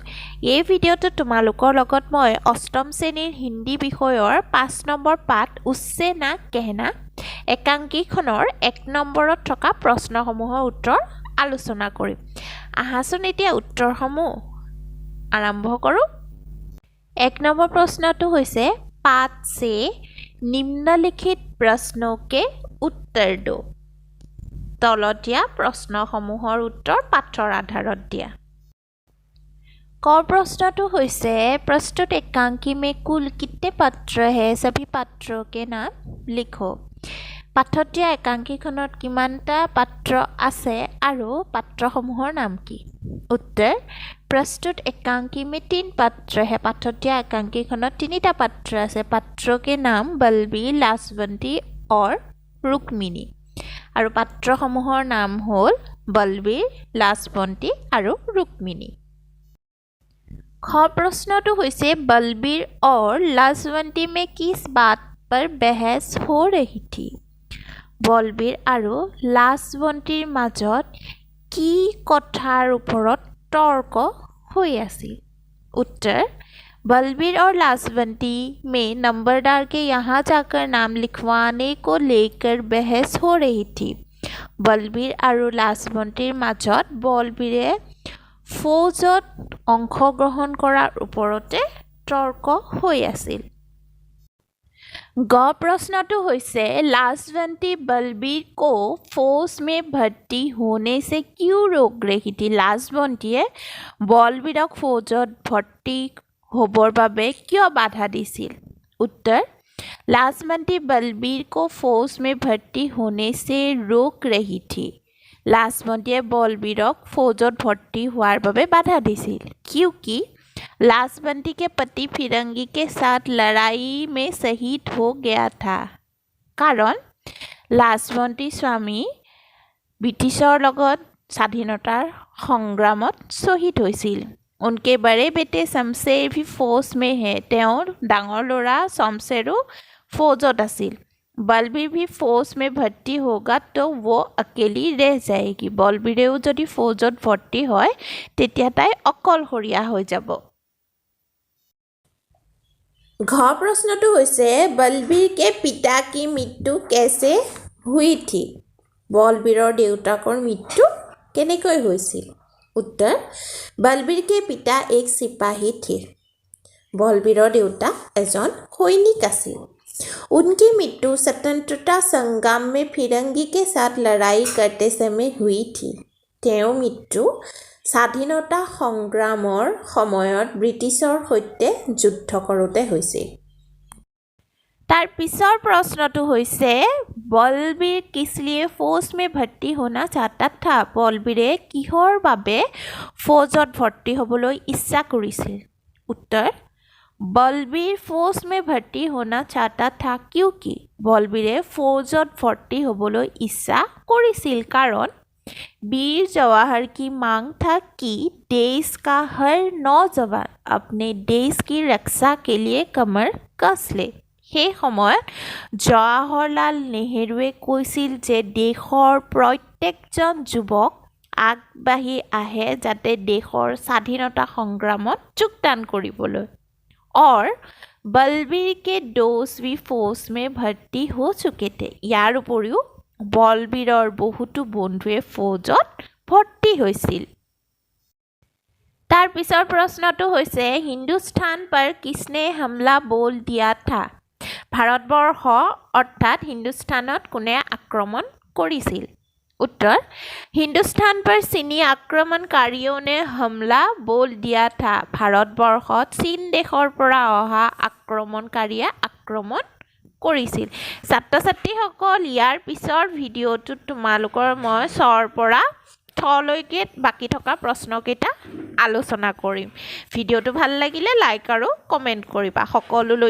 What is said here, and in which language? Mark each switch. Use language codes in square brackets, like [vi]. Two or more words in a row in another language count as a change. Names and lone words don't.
[as] এই ভিডিঅ'টোত তোমালোকৰ লগত মই অষ্টম শ্ৰেণীৰ হিন্দী বিষয়ৰ 5 নম্বৰ পাঠ উসছে না কেহনা একাংকিখনৰ 1 নম্বৰত থকা প্ৰশ্নসমূহৰ উত্তৰ আলোচনা কৰিম। আহাচোন এতিয়া উত্তৰসমূহ আৰম্ভ কৰোঁ। 1 নম্বৰ প্ৰশ্নটো হৈছে [hi] पाठ से निम्नलिखित प्रश्नों के उत्तर दो। [as] तলত দিয়া প্ৰশ্নসমূহৰ উত্তৰ পাঠৰ আধাৰত দিয়া। ক প্ৰশ্নটো হৈছে [hi] प्रस्तुत एकांकी में कुल कितने पत्र है सभी पत्रों के नाम लिखो। [as] পাঠত দিয়া একাংকিখনত কিমানটা পাত্ৰ আছে আৰু পাত্ৰসমূহৰ নাম কি। [hi] उत्तर प्रस्तुत एकांकी में 3 पत्र है। [as] পাঠত দিয়া একাংকিখনত 3টা পাত্ৰ আছে। [hi] पत्रों के नाम बलबीर, लाजवंती और रुक्मिणी [as] আৰু পাত্ৰসমূহৰ নাম হ'ল বলবীৰ, লাজবন্তী আৰু रुक्मिणी। খ প্ৰশ্নটো হৈছে [hi] बलबीर और लाजवंती में किस बात पर बहस हो रही थी। [as] বলবীৰ আৰু লাজবন্তীৰ মাজত কি কথাৰ ওপৰত [hi] तर्क हुई [as] আছিল। [hi] उत्तर बलबीर और लाजवंती में नंबरदार के यहाँ जाकर नाम लिखवाने को लेकर बहस हो रही थी। [as] बलबीर और लाजवंतीर মাজত বলবীৰে ফৌজত অংশগ্ৰহণ কৰাৰ ওপৰতে তৰ্ক হৈ আছিল। গ প্ৰশ্নটো হৈছে [hi] लाजवंती बलबीर को फौज में भर्ती होने से क्यों रोक रही थी। [as] लाजवंतीয়ে বলবীৰক ফৌজত ভৰ্তি হ'বৰ বাবে কিয় বাধা দিছিল। [hi] उत्तर लाजवंती बलबीर को फौज में भर्ती होने से रोक रही थी। [as] लाजवंतीয়ে বলবীৰক ফৌজত ভৰ্তি হোৱাৰ বাবে বাধা দিছিল [hi] क्योंकि लाजवंती के पति फिरंगी के साथ लड़ाई में शहीद हो गया था। [as] কাৰণ লাজবন্তী স্বামী ব্ৰিটিছৰ লগত স্বাধীনতাৰ সংগ্ৰামত শহীদ হৈছিল। [hi] उनके बड़े बेटे शमशेर भी फौज में है। [as] তেওঁৰ ডাঙৰ ল'ৰা শমশেৰো ফৌজত আছিল। [hi] बलबीर भी फौज में भर्ती होगा तो वो अकेली रह जाएगी। [as] বলবীৰেও যদি ফৌজত ভৰ্তি হয় তেতিয়া তাই অকলশৰীয়া হৈ যাব। ঘ প্ৰশ্নটো হৈছে [hi] बलबीर के पिता की मृत्यु कैसे हुई थी। [as] বলবীৰৰ দেউতাকৰ মৃত্যু কেনেকৈ হৈছিল। [hi] उत्तर बलबीर के पिता एक सिपाही थे। [as] বলবীৰৰ দেউতা এজন সৈনিক আছিল। [hi] उनकी मृत्यु स्वतंत्रता संग्राम में फिरंगी के साथ लड़ाई करते समय हुई थी। [as] তেওঁৰ মৃত্যু স্বাধীনতা সংগ্ৰামৰ সময়ত ব্ৰিটিছৰ সৈতে যুদ্ধ কৰোঁতে হৈছিল। তাৰ পিছৰ প্ৰশ্নটো হৈছে [hi] বলবীर किस लिए फौज में भर्ती होना चाहता था। [as] বলবীৰে কিহৰ বাবে ফৌজত ভৰ্তি হ'বলৈ ইচ্ছা কৰিছিল। [hi] उत्तर बलबीर फौज में भर्ती होना चाहता था क्योंकि [as] বলবীৰে ফৌজত ভৰ্তি হ'বলৈ ইচ্ছা কৰিছিল কাৰণ [hi] वीर जवाहर की मांग था कि देश का हर नौजवान अपने देश की रक्षा के लिए कमर कस ले। [as] সেই সময়ত জৱাহৰলাল নেহৰুৱে কৈছিল যে দেশৰ প্ৰত্যেকজন যুৱক আগবাঢ়ি আহে যাতে দেশৰ স্বাধীনতা সংগ্ৰামত যোগদান কৰিবলৈ। [hi] और बलबीर के दोस्त भी फौज में भर्ती हो चुके थे। [as] ইয়াৰ উপৰিও বলবীৰৰ বহুতো বন্ধুৱে ফৌজত ভৰ্তি হৈছিল। তাৰ পিছৰ প্ৰশ্নটো হৈছে [hi] हिंदुस्तान पर किसने हमला बोल दिया था। [as] ভাৰতবৰ্ষ অৰ্থাৎ হিন্দুস্তানত কোনে আক্ৰমণ কৰিছিল। [hi] उत्तर हिंदुस्तान पर चीनी आक्रमणकारियों ने हमला बोल दिया था। [as] ভাৰতবৰ্ষত চীন দেশৰ পৰা অহা আক্ৰমণকাৰীয়ে আক্ৰমণ কৰিছিল। ছাত্ৰ-ছাত্ৰীসকল ইয়াৰ পিছৰ ভিডিঅ'টোত তোমালোকৰ মই চৰ পৰা থলৈকে বাকি থকা প্ৰশ্নকেইটা আলোচনা কৰিম। ভিডিঅ'টো ভাল লাগিলে লাইক আৰু কমেণ্ট কৰিবা।